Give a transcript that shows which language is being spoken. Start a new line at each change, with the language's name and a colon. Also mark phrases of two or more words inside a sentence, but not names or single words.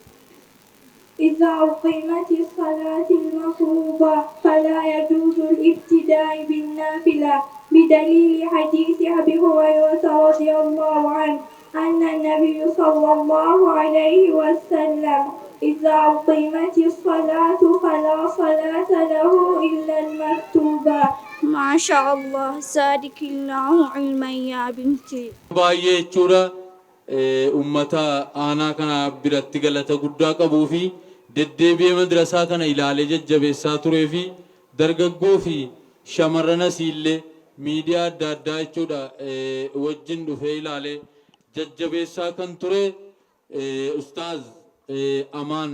Arabic: إذا أقيمت الصلاة المفروضة فلا يجوز الابتداء بالنافلة بدليل حديث أبي هريرة رضي الله عنه أن النبي صلى الله عليه وسلم إذا أقيمت الصلاة فلا صلاة له إلا المكتوبة. ما شاء الله زادك الله علما يا بنتي.
Oromo: baay'ee jechuudha ummata aanaa kana biratti galata guddaa qabuu fi deddeebi'ee madrasaa kana ilaalee jajjabeessaa turee fi dargaggoo fi shamarranas illee miidiyaa adda addaa jechuudha wajjin dhufee ilaalee jajjabeessaa kan ture ustaaz Amaan